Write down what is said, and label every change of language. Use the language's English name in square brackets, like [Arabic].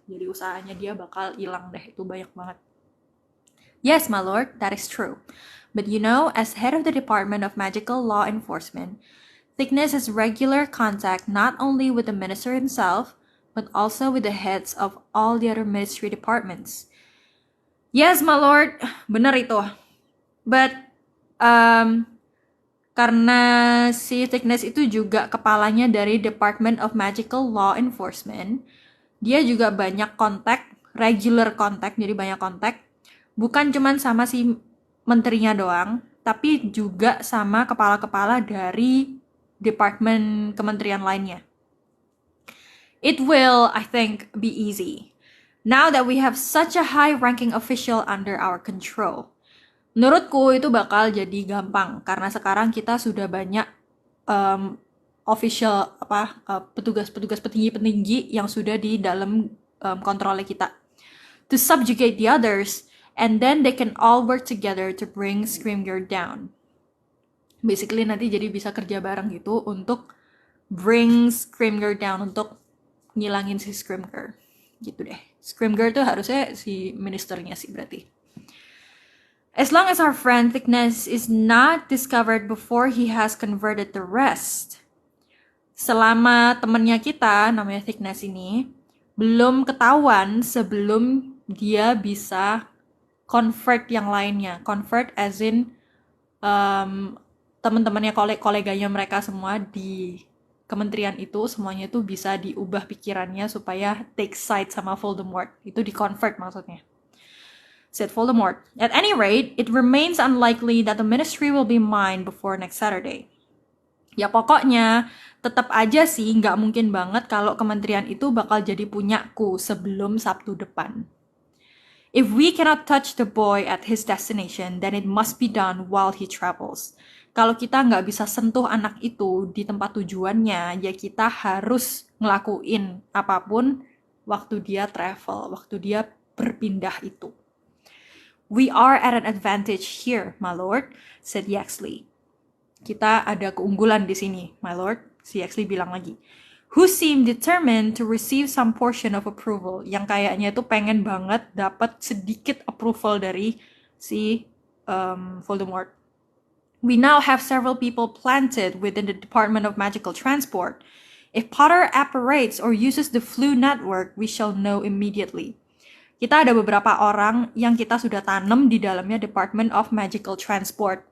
[Indonesian] Jadi usahanya dia bakal hilang deh, itu banyak banget. [English] Yes, my lord, that is true. But you know, as head of the Department of Magical Law Enforcement, Thickness has regular contact not only with the minister himself, but also with the heads of all the other ministry departments. Yes, my lord, [Indonesian] benar itu. But, karena si Thickness itu juga kepalanya dari Department of Magical Law Enforcement, dia juga banyak kontak, regular kontak, jadi banyak kontak, bukan cuman sama si menterinya doang, tapi juga sama kepala-kepala dari departemen kementerian lainnya. [English] It will, I think, be easy. Now that we have such a high-ranking official under our control. [Indonesian] Menurutku itu bakal jadi gampang, karena sekarang kita sudah banyak official, petugas-petugas petinggi-petinggi yang sudah di dalam kontrolnya kita. [English] To subjugate the others, and then they can all work together to bring Scrimgeour down. [Indonesian] Basically nanti jadi bisa kerja bareng gitu untuk [English] bring Scrimgeour down, [Indonesian] untuk ngilangin si Scrimgeour. Gitu deh. Scrimgeour tuh harusnya si ministernya sih berarti. [English] As long as our friend Thickness is not discovered before he has converted the rest. [Indonesian] Selama temennya kita, namanya Thickness ini, belum ketahuan sebelum dia bisa convert yang lainnya. Convert as in teman-temannya, koleganya mereka semua di kementerian itu, semuanya itu bisa diubah pikirannya supaya [English] take side [Indonesian] sama Voldemort. Itu di-convert maksudnya. [English] Said Voldemort. At any rate, it remains unlikely that the ministry will be mine before next Saturday. [Indonesian] Ya pokoknya, tetap aja sih nggak mungkin banget kalau kementerian itu bakal jadi punyaku sebelum Sabtu depan. [English] If we cannot touch the boy at his destination, then it must be done while he travels. [Indonesian] Kalau kita nggak bisa sentuh anak itu di tempat tujuannya, ya kita harus ngelakuin apapun waktu dia travel, waktu dia berpindah itu. [English] We are at an advantage here, my lord, said Yaxley. [Indonesian] Kita ada keunggulan di sini, my lord, si Yaxley bilang lagi. [English] Who seemed determined to receive some portion of approval, [Indonesian] yang kayaknya itu pengen banget dapat sedikit approval dari si Voldemort. [English] We now have several people planted within the Department of Magical Transport. If Potter apparates or uses the Flu network, we shall know immediately. [Indonesian] Kita ada beberapa orang yang kita sudah tanam di dalamnya Department of Magical Transport.